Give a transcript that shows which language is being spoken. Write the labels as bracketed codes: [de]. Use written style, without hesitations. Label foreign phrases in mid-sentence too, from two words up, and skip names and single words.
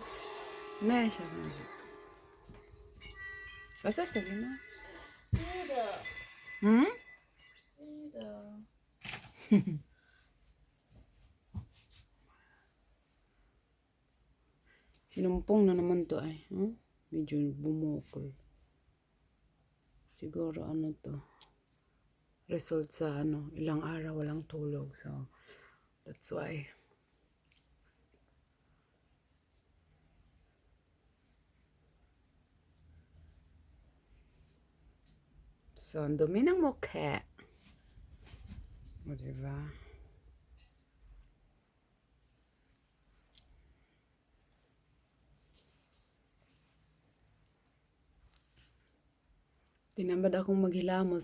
[de] Nee, ich hab nicht. Was ist das, Lina? Wieder. Hm? Wieder. [tl] Sinumpong na naman to ay. Medyo bumukol. Siguro ano to. Result sa ilang araw walang tulog. [en] So, that's why. So, [tl] ang dumi ng mukha. O, diba? Tinamad akong maghilamos.